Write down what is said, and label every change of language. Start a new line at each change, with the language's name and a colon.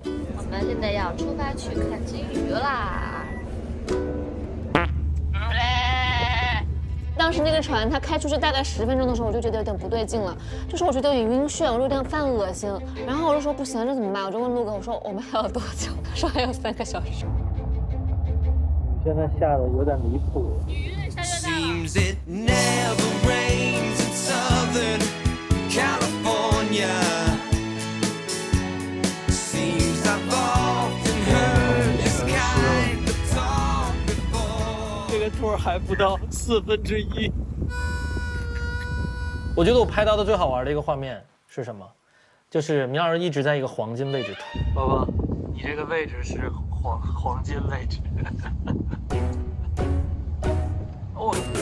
Chinese: 我们现在要出发去看鲸鱼啦！当时那个船它开出去大概10分钟的时候，我就觉得有点不对劲了，就是我觉得有点晕眩，我有点犯恶心。然后我就说不行，这怎么办？我就问陆哥，我说我们还有多久？他说还有3个小时。雨现在下的有点离谱。
English: Seems it never rains in Southern California. Seems I've often heard this kind of talk before.
Chinese: 这个tour还不到1/4。我觉得我拍到的最好玩的一个画面是什么？就是米老师一直在一个黄金位置吐。宝宝，你这个位置是黄金位置。哦。